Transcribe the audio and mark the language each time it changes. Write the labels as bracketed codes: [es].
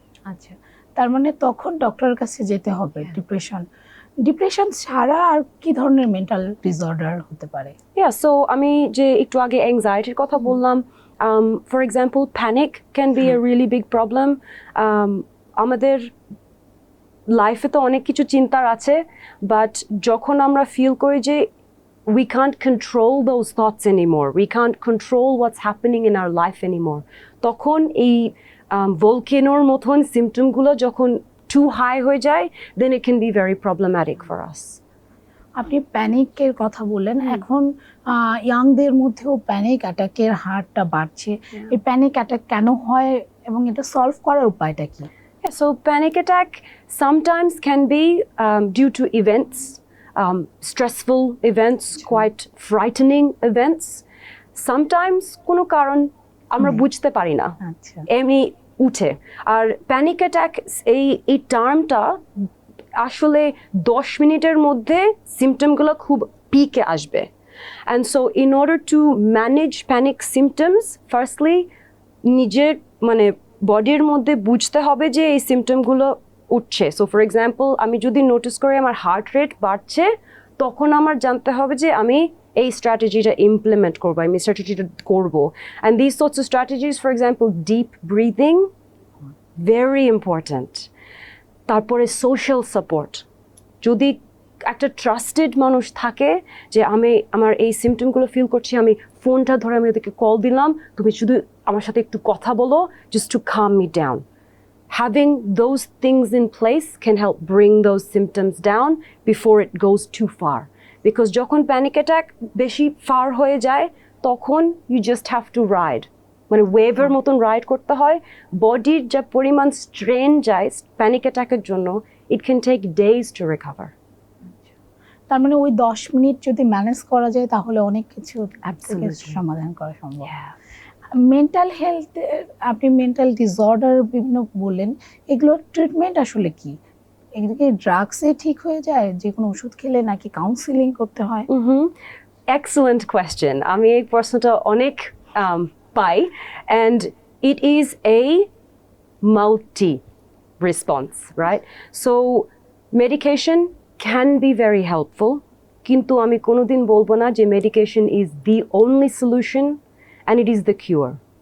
[bn] আচ্ছা, তার মানে তখন ডক্টরের কাছে যেতে হবে। ডিপ্রেশন ছাড়া আর কি ধরনের মেন্টাল ডিসঅর্ডার হতে পারে? [en] so [bn] আমি যে একটু আগে অ্যাংজাইটির কথা বললাম, [en] For example panic can be a really big problem. [bn] আমাদের লাইফে তো অনেক কিছু চিন্তার আছে, বাট যখন আমরা ফিল করি যে [en] we can't control those thoughts anymore, we can't control what's happening in our life anymore, [bn] তখন এই volcanoর মতন সিমটমগুলো যখন [en] too high [bn] হয়ে যায়, [en] then it can be very problematic for us. [bn] আপনি প্যানিকের কথা বললেন, এখন ইয়াংদের মধ্যেও প্যানিক অ্যাটাকের হারটা বাড়ছে। এই প্যানিক অ্যাটাক কেন হয় এবং এটা সলভ করার উপায়টা কি? [en] So panic attack sometimes can be due to events, stressful events, quite frightening events. [bn] Sometimes কোনো কারণ আমরা বুঝতে পারি না, এমনি উঠে। আর প্যানিক অ্যাটাক এই টার্মটা আসলে 10 মিনিটের মধ্যে সিমটমগুলো খুব পিকে আসবে। [en] and so in order to manage panic symptoms, [bn] firstly নিজের মানে বডির মধ্যে বুঝতে হবে যে এই সিমটমগুলো উঠছে। সো ফর এক্সাম্পল, আমি যদি নোটিস করি আমার হার্ট রেট বাড়ছে, তখন আমার জানতে হবে যে আমি এই স্ট্র্যাটেজিটা ইমপ্লিমেন্ট করবো, আমি স্ট্র্যাটেজিটা করবো। [en] And this sorts of strategies, for example deep breathing, very important. [bn] তারপরে সোশ্যাল সাপোর্ট, যদি একটা ট্রাস্টেড মানুষ থাকে যে আমার এই সিমটমগুলো ফিল করছি, আমি ফোনটা ধরে আমি ওদেরকে কল দিলাম, তুমি শুধু আমার সাথে একটু কথা বলো, [en] just to calm me down. Having those things in place can help bring those symptoms down before it goes too far. [bn] Because যখন panic attack বেশি ফার হয়ে যায়, তখন [en] you just have to ride, [bn] মানে ওয়েভের মতন রাইড করতে হয়। বডির যা পরিমাণ স্ট্রেন যায় প্যানিক অ্যাটাকের জন্য, [en] it can take days to recover. [bn] তার মানে ওই 10 মিনিট যদি ম্যানেজ করা যায় তাহলে অনেক কিছু সমাধান করা সম্ভব। মেন্টাল হেলথ, আপনি মেন্টাল ডিসঅর্ডার বিভিন্ন বললেন, এগুলোর ট্রিটমেন্ট আসলে কি? এগুলো কি ড্রাগসে ঠিক হয়ে যায়, যে কোনো ওষুধ খেলে, নাকি কাউন্সিলিং করতে হয়? [en] excellent question, [bn] আমি এই প্রশ্নটা অনেক পাই, [en] and it is a multi response, right? So medication can be very helpful, [bn] কিন্তু আমি কোনোদিন বলবো না যে [en] medication is the only solution and it is the cure.